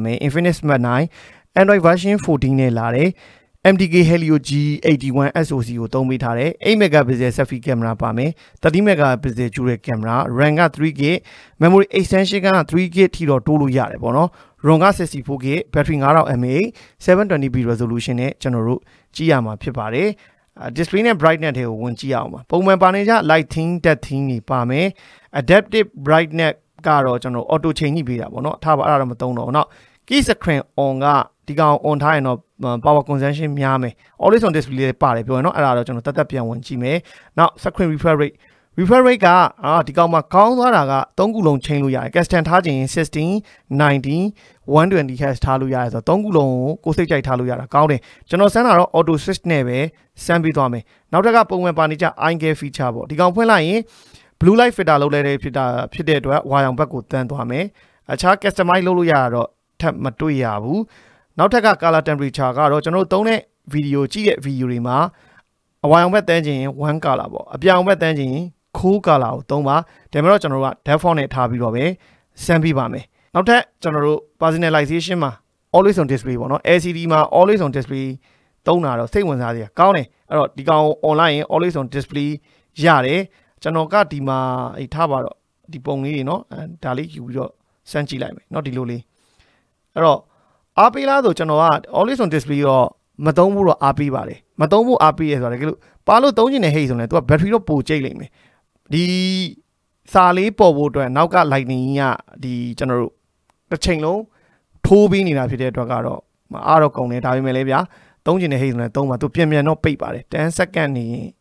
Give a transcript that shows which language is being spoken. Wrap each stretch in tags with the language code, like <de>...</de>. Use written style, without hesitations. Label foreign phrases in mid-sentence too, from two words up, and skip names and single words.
<my>မယ် Infinix Smart 9</my> <en>Android version 14</en> <my>နဲ့လာတယ် MTK Helio G81 SoC ကိုသုံးပေးထားတယ်</my> <en>8 megapixel selfie camera</en> <my>ပါမယ်</my> <en>30 megapixel dual camera RAM</en> <my>က</my> <en>3GB memory extension</en> <my>က 3GB ထိတော့တိုးလို့ရတယ်ပေါ့နော် ROM က</my> <en>64GB battery 5000 mAh 720p resolution</en> <my>နဲ့ကျွန်တော်တို့ကြည့်ရမှာဖြစ်ပါတယ် display နဲ့ brightness တွေကိုဝင်ကြည့်အောင်ပါပုံမှန်ပါနေကြ</my> <en>light theme depth theme</en> <my>တွေပါမယ်</my> <en>adaptive brightness</en> <my>ကတော့ကျွန်တော်</my> <en>auto change</en> <my>ညှိပေးတာပေါ့နော်ထားပါအဲ့ဒါတော့မသုံးတော့ဘူးเนาะ</my> <en>key screen</en> <my>on ကဒီကောင် on ထားရင်တော့</my> <en>power consumption</en> <my>များမယ်</my> <en>always on display</en> <my>လေးပါတယ်ပြောရင်เนาะအဲ့ဒါတော့ကျွန်တော်တက်ပြန်ဝင်ကြည့်မယ်နောက်</my> <en>screen refresh rate</en> <my>ကဒီကောင်မှာကောင်းသွားတာက3ခုလုံးချိန်လို့ရတယ် custom ထားခြင်း16 90 120Hz ထားလို့ရတယ်ဆိုတော့3ခုလုံးကိုစိတ်ကြိုက်ထားလို့ရတာကောင်းတယ်ကျွန်တော်စမ်းတာတော့</my> <en>auto switch</en> <my>နဲ့ပဲစမ်းပြီးသွားမယ် နောက်ထပ်ကပုံမှန်ပါနေကြ</my> <en>eye care feature</en> <my>ပေါ့ဒီကောင်ဖွင့်လိုက်ရင်</my> <en>blue light filter</en> <my>လုပ်လိုက်တဲ့ဖြစ်တဲ့အတွက်ဝါရောင်ဘက်ကိုတန်းသွားမယ်အခြား customize လုပ်လို့ရတာတော့ထပ်မတွေ့ရဘူးနောက်ထပ်က</my> <en>color temperature</en> <my>ကတော့ကျွန်တော်တို့သုံးတဲ့ video ကြည့်တဲ့ video တွေမှာ အဝါရောင်ဘက်တန်းခြင်း1 color ပေါ့အပြောင်ဘက်တန်းခြင်း</my> <en>cool color</en> <my>ကိုသုံးပါဒါပေမဲ့တော့ကျွန်တော်တို့က default နဲ့ထားပြီးတော့ပဲစမ်းပြပါမယ်နောက်ထပ်ကျွန်တော်တို့ personalization မှာ</my> <en>always on display</en> <my>ပေါ့ နော် LCD မှာ</my> <en>always on display</en> <my>သုံးတာတော့စိတ်ဝင်စားစရာကောင်းတယ်အဲ့တော့ဒီကောင် online ရင်</my> <en>always on display</en> <my>ရတယ်ကျွန်တော်ကဒီမှာထားပါတော့ ဒီပုံလေးတွေเนาะဒါလေးယူပြီးတော့စမ်းကြည့်လိုက်မယ်เนาะဒီလိုလေးအဲ့တော့အားပေးလားဆိုကျွန်တော်က</my> <en>always on display</en> <my>တော့မသုံးဘူးတော့အားပေးပါတယ်မသုံးဘူးအားပေးရဆိုတာတကယ်လို့ပါလို့သုံးချင်တဲ့ဟိတ်ဆိုရင် तू က battery တော့ပိုကျိတ်လိမ့်မယ်ဒီစာလေးပေါ်ဖို့အတွက်နောက်က lightning ကဒီကျွန်တော်တို့တစ်ချိန်လုံးထိုးပေးနေတာဖြစ်တဲ့အတွက်ကတော့အားတော့ကုန်တယ်ဒါပေမဲ့လည်းဗျာသုံးချင်တဲ့ဟိတ်ဆိုရင်သုံးပါ तू ပြန်တော့ပိတ်ပါတယ်</my> <en>10 second</en> <my>နေ</my>